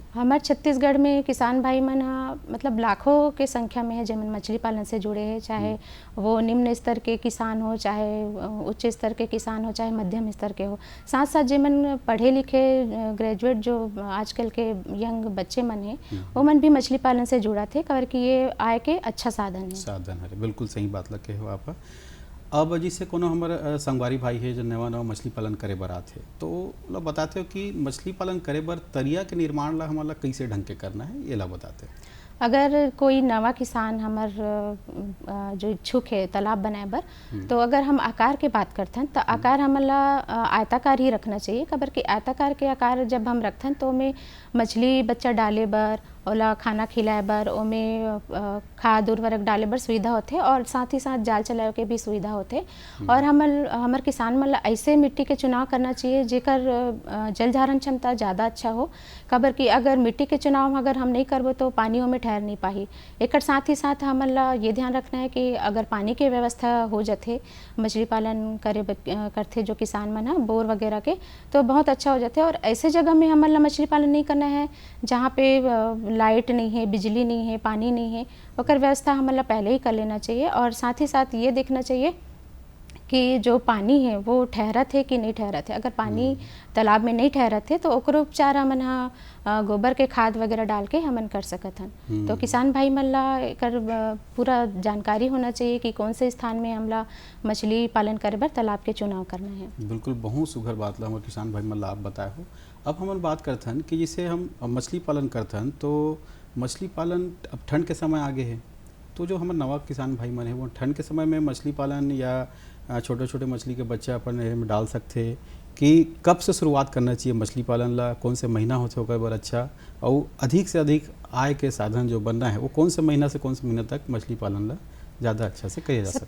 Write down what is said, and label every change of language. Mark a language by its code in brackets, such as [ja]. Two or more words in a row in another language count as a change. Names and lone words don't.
[hne] हमारे छत्तीसगढ़ में किसान भाई मन हाँ मतलब लाखों के संख्या में है जिनमें मछली पालन से जुड़े हैं, चाहे वो निम्न स्तर के किसान हो, चाहे उच्च स्तर के किसान हो, चाहे मध्यम स्तर के हो। साथ साथ जिन पढ़े लिखे ग्रेजुएट जो आजकल के यंग बच्चे मन है वो मन भी मछली पालन से जुड़ा थे करके ये आय के अच्छा साधन है। बिल्कुल सही बात लगे हो आप। अब जैसे कोनो हमारे संगवारी भाई है जो नवा मछली पालन करे बर आथे तो लोग बताते हो कि मछली पालन करे बर तरिया के निर्माण ला हमारा कैसे ढंग के करना है ये ला बताते। अगर कोई नवा किसान हमार जो इच्छुक है तालाब बनाए बर तो अगर हम आकार के बात करथन तो आकार हमला आयताकार ही रखना चाहिए। खबर कि आयताकार के आकार जब हम रखथन तो में मछली बच्चा डाले बर ओला खाना खिलाए बर, ओमे खाद उर्वरक डाले बर सुविधा होते और साथ ही साथ जाल चलाए के भी सुविधा होते। और हमर किसान मन ला ऐसे मिट्टी के चुनाव करना चाहिए जेकर जल धारण क्षमता ज़्यादा अच्छा हो। काबर कि अगर मिट्टी के चुनाव अगर हम नहीं करबो तो पानी में ठहर नहीं पाही। एक साथ ही साथ हमन ला ये ध्यान रखना है कि अगर पानी के व्यवस्था हो जाते मछली पालन करते जो किसान मन है बोर वगैरह के, तो बहुत अच्छा हो जाते। और ऐसे जगह में हमन ला मछली पालन नहीं करना है जहाँ पे लाइट नहीं है, बिजली नहीं है, पानी नहीं है, ओकर व्यवस्था हमन ला पहले ही कर लेना चाहिए। और साथ ही साथ ये देखना चाहिए कि जो पानी है वो ठहरत है कि नहीं ठहरत है। अगर पानी तालाब में नहीं ठहरत है तो ओकरो उपचार हमन गोबर के खाद वगैरह डाल के हमन कर सकत हन। तो किसान भाई मन ला एकर पूरा जानकारी होना चाहिए कि कौन से स्थान में हमला मछली पालन करे बर तालाब के चुनाव करना है। बिल्कुल बहुत सुघर बात ला हमारे किसान भाई मन ला आप बताए हो। अब हमन बात करथन कि जैसे हम मछली पालन करथन तो मछली पालन अब ठंड के समय आगे है, तो जो हमारे नवा किसान भाई मन है वो ठंड के समय में मछली पालन या छोटे छोटे मछली के बच्चे अपन नहर में डाल सकते कि कब से शुरुआत करना चाहिए मछली पालन ला, कौन से महीना होते ओकर बर अच्छा, और अधिक से अधिक आय के साधन जो बनना है वो कौन से महीना से कौन से महीने तक मछली पालन ला ज़्यादा अच्छा से किया जा सकता है?